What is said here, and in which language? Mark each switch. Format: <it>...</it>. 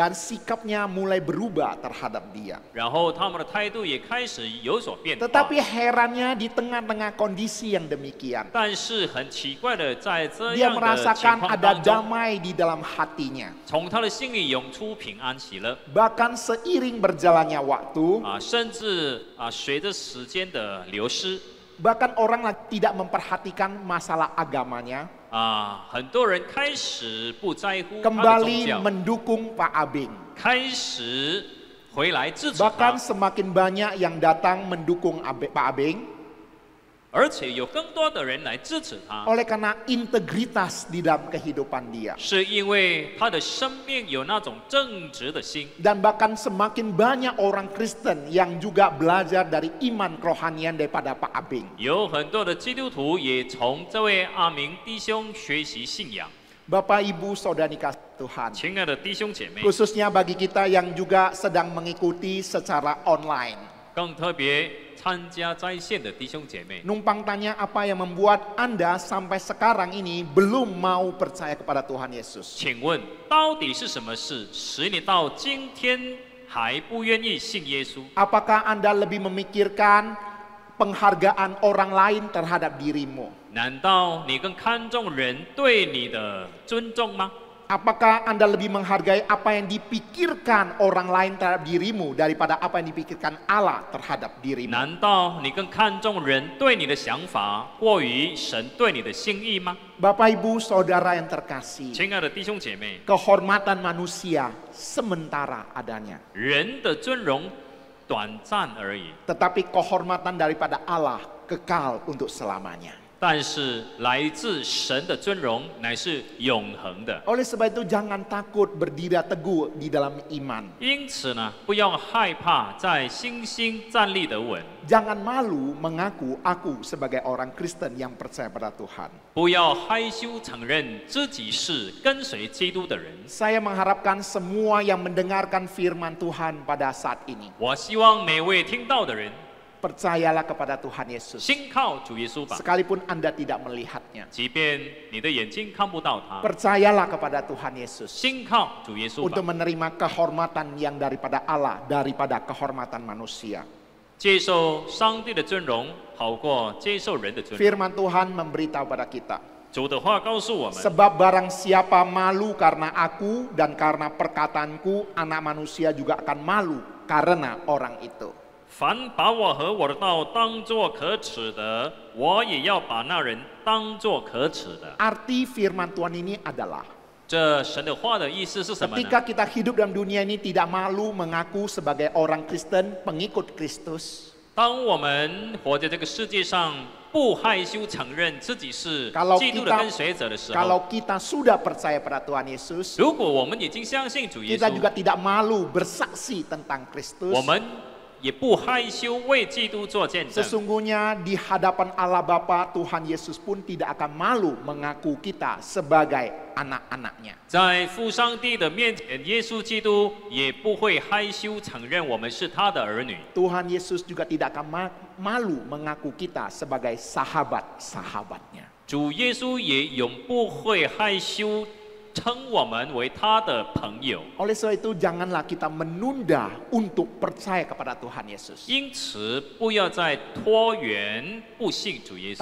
<id>Dan sikapnya mulai berubah terhadap dia.</id> <zh>然后他们的态度也开始有所变化。</zh> <id>Tetapi herannya di tengah-tengah kondisi yang demikian,</id> <zh>但是很奇怪的，在这</zh> <id>dia</id> <zh>样的情</zh> <id>merasakan</id> <zh>况</zh> <id>ada</id> <zh>当中，</zh> <id>damai di dalam hatinya.</id> <zh>从他的心里涌出平安喜乐</zh> <id>Bahkan seiring berjalannya waktu,</id> <zh>甚至随着时间的流失</zh> <id>bahkan orang tidak memperhatikan masalah agamanya,</id> <zh>很多人开始不在乎他的宗</zh> <id>kembali</id> <zh>教，</zh> <id>mendukung Pak Abeng.</id> <zh>开始回来支持</zh> <id>Bahkan</id> <zh>他，</zh> <id>semakin banyak yang datang mendukung Pak Abeng</id> <zh>而且有更多的人来支持他，</zh> <id>oleh karena integritas di dalam kehidupan dia.</id> <zh>是因为他的生命有那种正直的心。</zh> <id>Dan bahkan semakin banyak orang Kristen yang juga belajar dari iman kerohanian daripada Pak Abeng.</id> <zh>有很多的基督徒也从这位阿明弟兄学习信仰。</zh> <id>Bapak Ibu Saudara dikasih Tuhan,</id> <zh>亲爱的弟兄姐妹，</zh> <id>khususnya bagi kita yang juga sedang mengikuti secara online.</id> <zh>更特别参加在线的弟兄姐妹，</zh> <id>Numpang tanya apa yang membuat Anda sampai sekarang ini belum mau percaya kepada Tuhan Yesus.</id> <zh>请问到底是什么事使你到今天还不愿意信耶稣？</zh> <id>Apakah Anda lebih memikirkan penghargaan orang lain terhadap dirimu?</id> <zh>难道你更看重人对你的尊重吗？</zh> <id>Apakah Anda lebih menghargai apa yang dipikirkan orang lain terhadap dirimu daripada apa yang dipikirkan Allah terhadap dirimu?</id> <zh>难道你更看重人对你的想法，过于神对你的心意吗？</zh> <id>Bapak Ibu Saudara yang terkasih,</id> <zh>亲爱的弟兄姐妹，</zh> <id>kehormatan manusia sementara adanya.</id> <zh>人的尊荣短暂而已，</zh> <id>Tetapi kehormatan daripada Allah kekal untuk selamanya.</id> <zh>但是来自神的尊荣乃是永恒的。</zh> <id>Oleh sebab itu jangan takut berdiri teguh di dalam iman.</id> <zh>因此呢，不要害怕在信心站立得稳，</zh> <id>Jangan malu mengaku aku sebagai orang Kristen yang percaya pada Tuhan.</id> <zh>不要害羞承认自己是跟随基督的人。</zh> <id>Saya mengharapkan semua yang mendengarkan firman Tuhan pada saat ini,</id> <zh>我希望每位听到的人</zh> <id>percayalah kepada Tuhan Yesus.</id> <zh>心靠主耶稣吧，</zh> <id>Sekalipun Anda tidak melihatnya,</id> <zh>即便你的眼睛看不到他，</zh> <id>percayalah kepada Tuhan Yesus</id> <zh>心靠主耶稣</zh> <id>untuk</id> <zh>吧，</zh> <id>menerima kehormatan yang daripada Allah daripada kehormatan manusia.</id> <zh>接受上帝的尊荣，好过接受人的尊荣。</zh> <id>Firman Tuhan memberitahu pada kita,</id> <zh>主的话告诉我们，</zh> <id>sebab barang siapa malu karena aku dan karena perkataanku, anak manusia juga akan malu karena orang itu.</id> <zh>凡把我和我的道当作可耻的，我也要把那人当作可耻的。</zh> <id>Arti firman Tuhan ini adalah,</id> <zh>这神的话的意思是什么呢？</zh> <id>ketika kita hidup dalam dunia ini tidak malu mengaku sebagai orang Kristen, pengikut Kristus.</id> <zh>当我们活在这个世界上，不害羞承认自己是</zh> <id>Kalau</id> <zh>基督的</zh> <id>kita</id> <zh>跟随者的时候，</zh> <id>Kalau kita sudah percaya pada Tuhan Yesus,</id> <zh>如果我们已经相信主耶</zh> <id>kita</id> <zh>稣，</zh> <id>juga tidak malu bersaksi tentang Kristus.</id> <zh>我们也不害羞为基督做见证。</zh> <id>Sesungguhnya di hadapan Allah Bapa, Tuhan Yesus pun tidak akan malu mengaku kita sebagai anak-anaknya.</id> <zh>在父上帝的面前，耶稣基督也不会害羞承认我们是他的儿女。</zh> <id>Tuhan Yesus juga tidak akan malu mengaku kita sebagai sahabat-sahabatnya.</id> <zh>主耶稣也永不会害羞称我们为他的朋友。</zh> <id>Oleh sebab itu janganlah kita menunda untuk percaya kepada Tuhan Yesus.</id> <zh>因此，不要再拖延不信主耶稣。</zh>